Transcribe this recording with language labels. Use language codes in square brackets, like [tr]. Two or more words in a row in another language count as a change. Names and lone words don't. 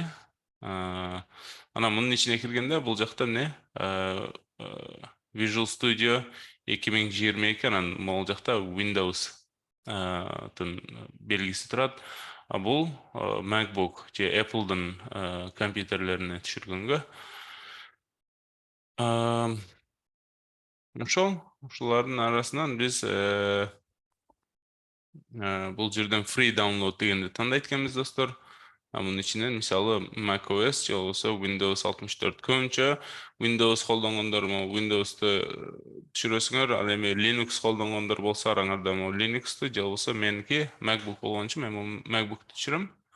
[ky] Анан мунун ичине киргенде бул жакта эмне Visual Studio 2022 анан могул жакта Windows белгиси турат. Бул MacBook же Apple'дын компьютерлерине түшүргөнгө. Ушулардын арасынан биз бул жерден [en] free download [ky] дегенди тандайт экенбиз достор. Мунун ичинен мисалы macOS же болбосо Windows 64 көбүнчө Windows колдонгондор Windows'ты түшүрөсүңөр, ал эми Linux колдонгондор болсо араңарда Linux'ты же болбосо меники MacBook болгон үчүн мен MacBook'ты түшүрөм.